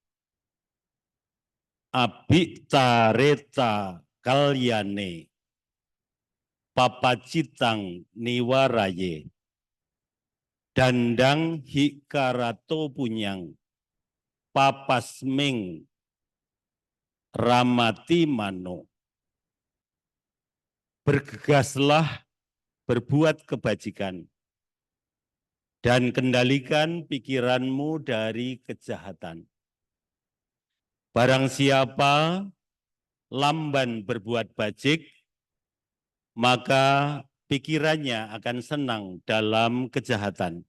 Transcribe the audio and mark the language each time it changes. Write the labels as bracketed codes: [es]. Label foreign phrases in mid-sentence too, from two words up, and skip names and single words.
[pi] Abhitareta kalyane papacitang niwaraye. Dandang hikarato punyang papasming ramati mano. [id] Bergegaslah berbuat kebajikan dan kendalikan pikiranmu dari kejahatan. Barang siapa lamban berbuat bajik, maka pikirannya akan senang dalam kejahatan.